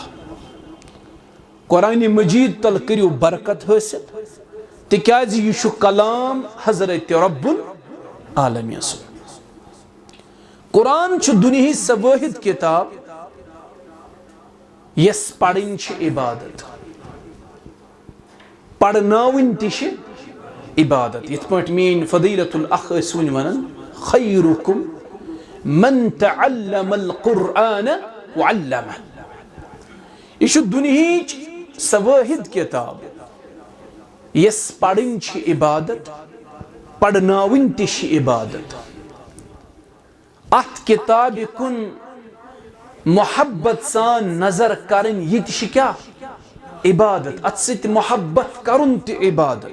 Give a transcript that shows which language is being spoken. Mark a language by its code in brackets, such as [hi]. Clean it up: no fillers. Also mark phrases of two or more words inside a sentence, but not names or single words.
[ks] कुरान मजीद तल करियो बरकत हासिल तिकाज यह छु कलाम हजरत रब्बुल आलमीन सुन। कुरान छु दुनिया स वाहिद किताब यस पढ़न छ इबादत, पढ़नावन ति छ इबादत। यथ पट मीन फदीलतुल अख वन वनन [ar] خيركم من تعلم القرآن وعلمه. [ks] यह छु दुनिया स वाहिद किताब यस पढ़न छ इबादत, पढ़नावन ति छ इबादत। अत किताब कुन मोहब्बत सान नजर करन यह क्या इबादत, अत सित मोहब्बत करुन ति इबादत।